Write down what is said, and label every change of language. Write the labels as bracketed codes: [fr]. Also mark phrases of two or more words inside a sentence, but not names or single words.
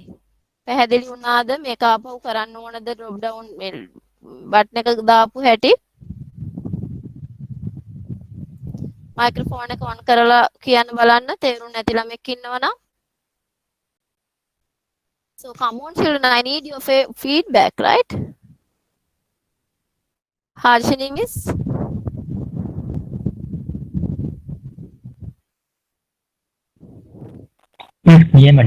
[si] පැහැදිලි වුණාද මේක ආපහු කරන්න ඕනද [en] drop down [si] බටන් එක දාපු හැටි? මයික්‍රොෆෝන් එක on කරලා කියන්න බලන්න තේරුම් නැති ළමෙක් ඉන්නවනම්. [en] So come on children, I need your feedback, right? Harshini miss? Yeah, madam.